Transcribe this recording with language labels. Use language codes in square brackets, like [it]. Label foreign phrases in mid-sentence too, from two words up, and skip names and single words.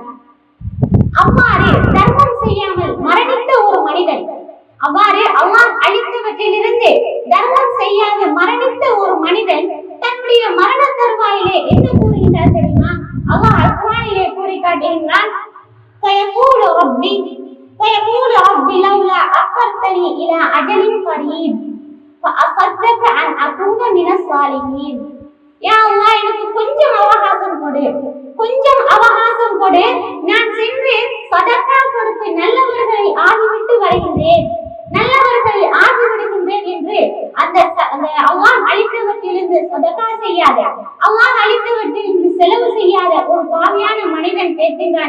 [ta] அவ்வாறு தர்மம் செய்யாமல் மரணித்த ஒரு மனிதன், அவ்வாறு அல்லாஹ் அளித்தவற்றிலிருந்து தர்மம் செய்யாத மரணித்த ஒரு மனிதன் தன்னுடைய மரண தருவாயிலே என்ன கூறுகின்றார் தெரியுமா? அல்லாஹ் குர்ஆனிலே கூறி காட்டுகிறான். [ar] فيقول ربي لولا أخرتني إلى أجل قريب فأصدق أن أكون من الصالحين. [ta] யா அல்லாஹ் எனக்கு கொஞ்சம் அவகாசம் கொடு, நான் சென்று சதகா கொடுத்து நல்லவர்களை ஆகிவிட்டு வருகின்றேன் என்று அந்த அல்லாஹ் அளித்தவற்றிலிருந்து சதகா செய்யாத, அல்லாஹ் அளித்தவற்றிலிருந்து செலவு செய்யாத ஒரு பாவியான மனிதன் கேட்கின்றான்.